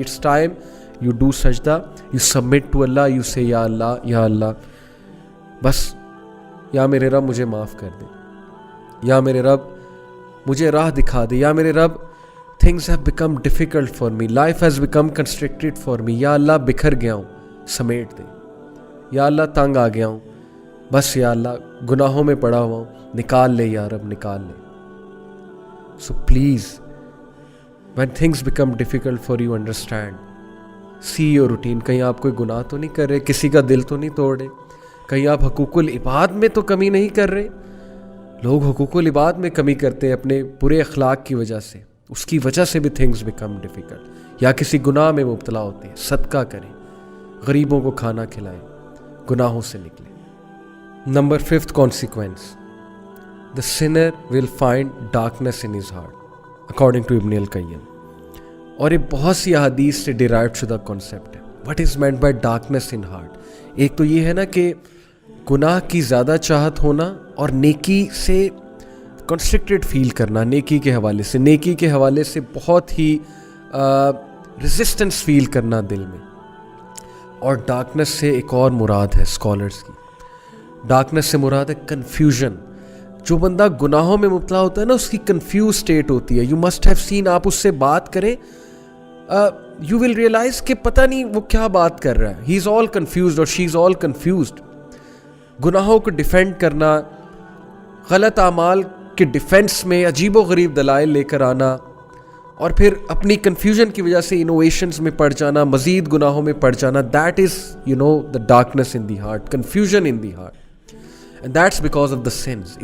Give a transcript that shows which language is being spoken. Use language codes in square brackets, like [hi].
[en] it's time you do سجدہ, you submit to Allah, you say [ur] یا اللہ بس یا میرے رب مجھے معاف کر دے, یا میرے رب مجھے راہ دکھا دے, یا میرے رب [en] things have become difficult for me, [ur] life has become constricted for me, یا اللہ بکھر گیا ہوں سمیٹ دے, یا اللہ تنگ آ گیا ہوں بس, یا اللہ گناہوں میں پڑا ہوا ہوں نکال لے یا رب نکال لے. [en] So please when things become difficult for you understand, see your routine. [ur] کہیں آپ کوئی گناہ تو نہیں کر رہے, کسی کا دل تو نہیں توڑ رہے, کہیں آپ حقوق العباد میں تو کمی نہیں کر رہے. لوگ حقوق العباد میں کمی کرتے ہیں اپنے برے اخلاق کی وجہ سے, اس کی وجہ سے بھی [en] things become difficult, [ur] یا کسی گناہ میں مبتلا ہوتے ہیں. صدقہ کریں, غریبوں کو کھانا کھلائیں, گناہوں سے نکلیں. [en] Number 5th consequence, the sinner will find darkness in his heart according to Ibn al-Qayyim. [ur] اور یہ بہت سی احادیث سے ڈیرائیوڈ شدہ کانسیپٹ ہے. [en] what is meant by darkness in heart, [ur] ایک تو یہ ہے نا کہ گناہ کی زیادہ چاہت ہونا اور نیکی سے کنسٹرکٹڈ فیل کرنا, نیکی کے حوالے سے, نیکی کے حوالے سے بہت ہی ریزسٹنس فیل کرنا دل میں. اور ڈارکنس سے ایک اور مراد ہے اسکالرس کی, ڈارکنس سے مراد ہے کنفیوژن. جو بندہ گناہوں میں مبتلا ہوتا ہے نا, اس کی کنفیوز اسٹیٹ ہوتی ہے. [en] you must have seen, [ur] آپ اس سے بات کریں, [en] you will realise [ur] کہ پتہ نہیں وہ کیا بات کر رہا ہے. [en] he is all confused [ur] اور [en] She is all confused. [ur] گناہوں کو ڈیفینڈ کرنا, غلط اعمال کے ڈیفینس میں عجیب و غریب دلائل لے کر آنا, اور پھر اپنی کنفیوژن کی وجہ سے انوویشنز میں پڑ جانا, مزید گناہوں میں پڑ جانا. [en] That is the darkness in the heart, confusion in the heart, and that's because of the sins.